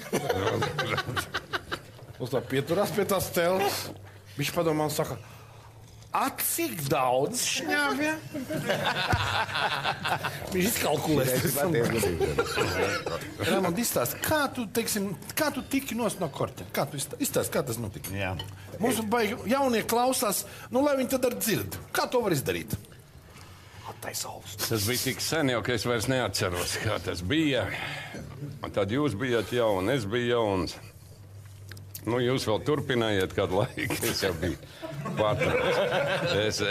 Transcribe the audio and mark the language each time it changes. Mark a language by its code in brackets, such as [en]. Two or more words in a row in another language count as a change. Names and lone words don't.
[lv] Uz tā pieturās pie tās teltas, viņš padomā un saka, cik daudz Šņabja? Viņš izkalkulēs. Raimond, izstāst, kā tu tiki nos no korte? Kā tu izstāst, kā tas notika? Jā. Mums baigi jaunie klausās, nu lai viņi tad ar dzird. Kā to var izdarīt? augsts. Tas bija tik sen jau, ka es vairs neatceros, kā tas bija. Un tad jūs bijat jauni, es biju jauns. Nu, jūs vēl turpinājāt kādu laiku, es jau biju pārtraucis.